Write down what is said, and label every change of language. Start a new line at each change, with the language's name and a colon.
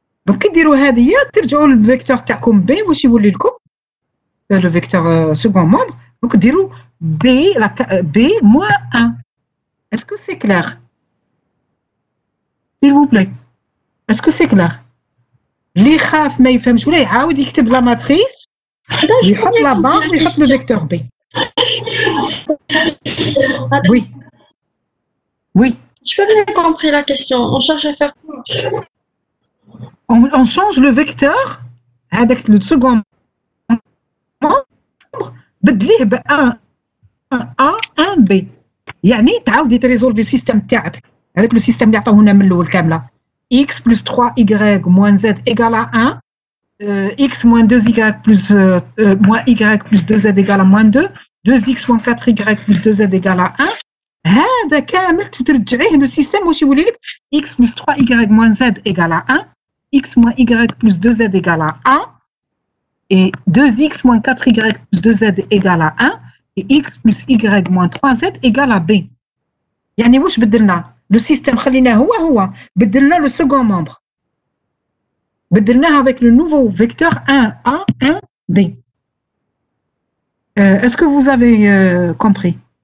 Arabic: donc كي ديروا هذه ترجعوا للفيكتور تاعكم B واش يولي لكم
French: le vecteur second membre donc
Arabic: ديروا B moins 1.
French: est-ce que c'est clair s'il vous plaît est-ce que c'est clair.
Arabic: اللي خاف ما يفهمش ولا يعاود يكتب لا ماتريس يحط لا بار ويحط لو فيكتور B.
French: oui Je peux bien compris la question. On cherche à faire quoi? on change le vecteur
Arabic: هذاك le second membre بدليه ب 1 A 1 B يعني تعاودي تريزولفي السيستم تاعك هذاك لو سيستم اللي عطاوه لنا من الاول كامله
French: x plus 3y moins z égale à 1 x moins 2y plus moins y plus 2z égale à moins 2 2x moins 4y plus 2z égale à 1
Arabic: هذا كامل ترجعيه للسيستم واش يولي لك
French: x plus 3y moins z égale à 1 x moins y plus 2z égale à 1 et 2x moins 4y plus 2z égale à 1 et x plus y moins 3z égale à b.
Arabic: يعني واش بدلنا لو سيستم خليناه هو بدلنا لو سكون ممبر بدلناه
French: avec le nouveau vecteur 1a 1b. Est-ce que vous avez compris?